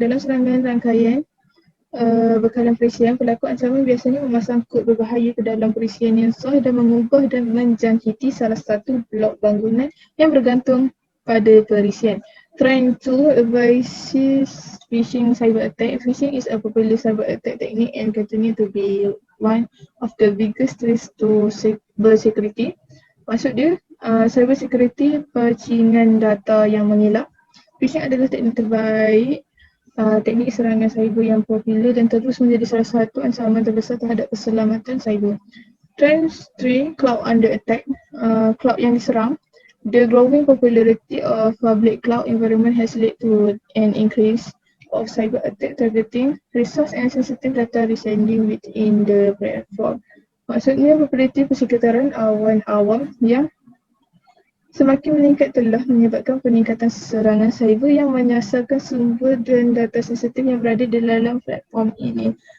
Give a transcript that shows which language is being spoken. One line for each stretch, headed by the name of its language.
Malay: Dalam serangan rangkaian bekalan perisian, pelaku ancaman biasanya memasang kod berbahaya ke dalam perisian yang sah dan mengubah dan menjangkiti salah satu blok bangunan yang bergantung pada perisian.
English: Trend 2, evasive phishing cyber attack. Phishing is a popular cyber attack technique and continue to be one of the biggest threats to cyber security.
Malay: Maksud dia, cyber security, percingan data yang mengelak. Phishing adalah teknik terbaik, teknik serangan cyber yang popular dan terus menjadi salah satu ancaman terbesar terhadap keselamatan cyber.
English: Trend 3, cloud under attack.
Malay: Cloud yang diserang.
English: The growing popularity of public cloud environment has led to an increase of cyber attack targeting resource and sensitive data residing within the platform.
Malay: Maksudnya, populariti persekitaran awan awam yang semakin meningkat telah menyebabkan peningkatan serangan cyber yang menyasarkan sumber dan data sensitif yang berada di dalam platform ini.